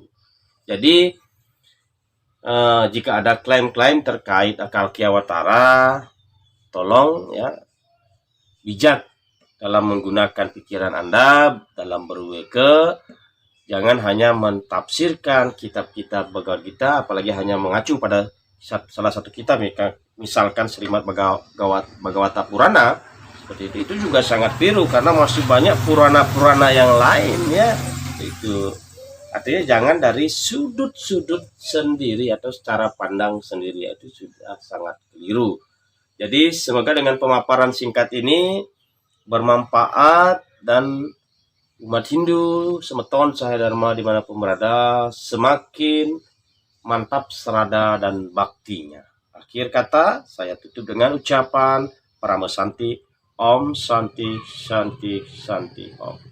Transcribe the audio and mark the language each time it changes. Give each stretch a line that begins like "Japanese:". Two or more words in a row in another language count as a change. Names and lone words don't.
Indonesian: Jadi jika ada klaim-klaim terkait akal kiawatara, tolong ya bijak dalam menggunakan pikiran Anda dalam berweke, jangan hanya mentafsirkan kitab-kitab Bhagavad Gita, apalagi hanya mengacu pada salah satu kitab, misalkan Srimad Bhagavata Purana, seperti itu juga sangat keliru karena masih banyak Purana-Purana yang lain ya. Itu artinya jangan dari sudut-sudut sendiri atau secara pandang sendiri, itu sudah sangat keliru. Jadi semoga dengan pemaparan singkat ini bermanfaat dan umat Hindu semeton Cahaya Dharma dimanapun berada semakin mantap serada dan baktinya. Akhir kata saya tutup dengan ucapan Paramasanti
Sanskrit: Om Santi Santi Santi Om.